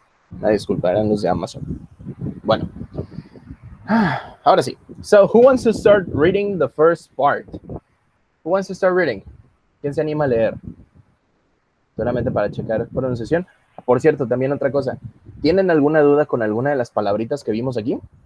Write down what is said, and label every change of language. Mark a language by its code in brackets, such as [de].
[es] Una disculpa, eran los de Amazon. Bueno. Ahora sí. [en] So, who wants to start reading the first part? Who wants to start reading? [es] ¿Quién se anima a leer? Solamente para checar pronunciación. Por cierto, también otra cosa. ¿Tienen alguna duda con alguna de las palabritas que vimos aquí?